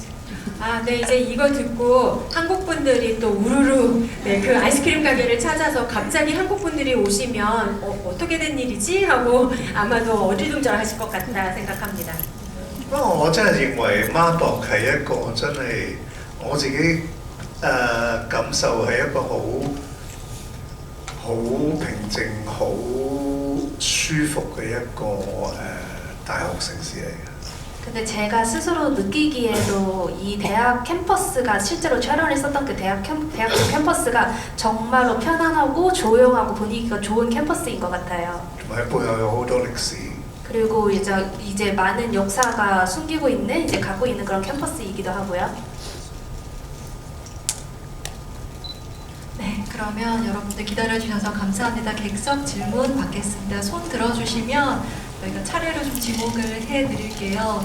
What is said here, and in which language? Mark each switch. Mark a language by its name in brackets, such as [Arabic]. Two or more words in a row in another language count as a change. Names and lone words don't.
[Korean] 아, 네, 이제 이거 듣고 한국 분들이 또 우르르 네, 그 아이스크림 가게를 찾아서 갑자기 한국 분들이 오시면 어떻게 된 일이지? 하고 아마도 어리둥절하실 것 같다 생각합니다. [Cantonese] 不過我真係認為 Marburg 係一個真係我自己感受係一個好平靜、好舒服嘅一個大學城市嚟嘅。 [Korean] 근데 제가 스스로 느끼기에도 이 대학 캠퍼스가 실제로 촬영을 했었던 그 대학 캠퍼스가 정말로 편안하고 조용하고 분위기가 좋은 캠퍼스인 것 같아요. [Cantonese] 同埋背後有好多歷史。 [Korean] 그리고 이제 많은 역사가 숨기고 있는 이제 갖고 있는 그런 캠퍼스이기도 하고요. 네, 그러면 여러분들 기다려주셔서 감사합니다. 객석 질문 받겠습니다. 손 들어주시면 저희가 차례로 좀 지목을 해드릴게요.